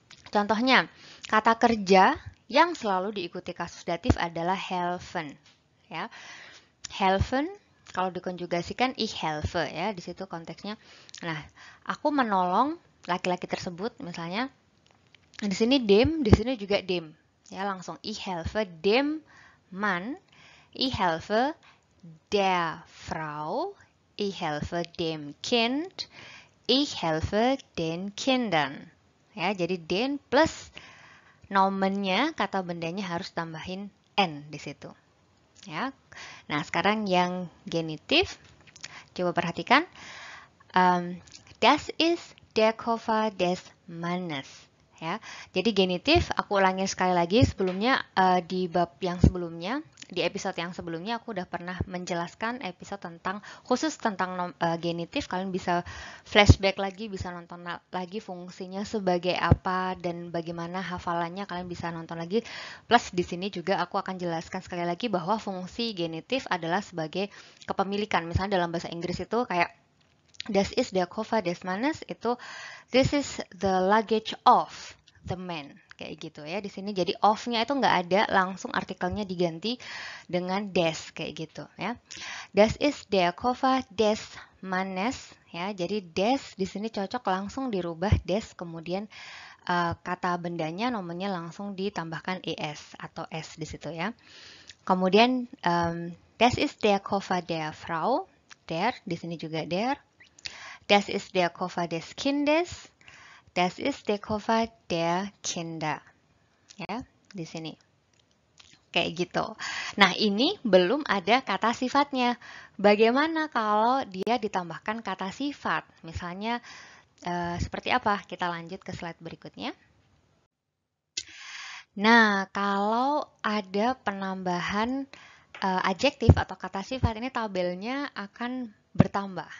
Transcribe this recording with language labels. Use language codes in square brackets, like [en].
[id] Contohnya, kata kerja yang selalu diikuti kasus datif adalah helfen. Ya, helfen kalau dikonjugasikan ich helfe ya, di situ konteksnya. Nah, aku menolong laki-laki tersebut, misalnya di sini dem, di sini juga dem. [de] Ya, langsung ich helfe dem Mann, ich helfe der Frau, ich helfe dem Kind, ich helfe den Kindern. [id] Ya, jadi den plus nomennya, kata bendanya harus tambahin n di situ. Ya. Nah, sekarang yang genitif. Coba perhatikan. [de] Das ist der Koffer des Mannes. [id] Ya. Jadi genitif, aku ulangi sekali lagi sebelumnya di bab yang sebelumnya, di episode yang sebelumnya aku udah pernah menjelaskan episode khusus tentang genitif. Kalian bisa flashback lagi, bisa nonton lagi fungsinya sebagai apa dan bagaimana hafalannya, kalian bisa nonton lagi. Plus di sini juga aku akan jelaskan sekali lagi bahwa fungsi genitif adalah sebagai kepemilikan. Misalnya dalam bahasa Inggris itu kayak das ist der Koffer des Mannes, itu this is the luggage of the man, kayak gitu ya. Di sini jadi of-nya itu nggak ada, langsung artikelnya diganti dengan des, kayak gitu ya. [de] Das ist der Koffer des Mannes ya. [id] Jadi des di sini cocok langsung dirubah des, kemudian kata bendanya nomornya langsung ditambahkan es atau s di situ ya. [de] Kemudian das ist der Koffer der Frau. Der, di sini juga der. Das ist der Koffer des Kindes. Das ist der Koffer der Kinder. [id] Ya, di sini. Kayak gitu. Nah, ini belum ada kata sifatnya. Bagaimana kalau dia ditambahkan kata sifat? Misalnya, seperti apa? Kita lanjut ke slide berikutnya. Nah, kalau ada penambahan adjektif atau kata sifat, ini tabelnya akan bertambah.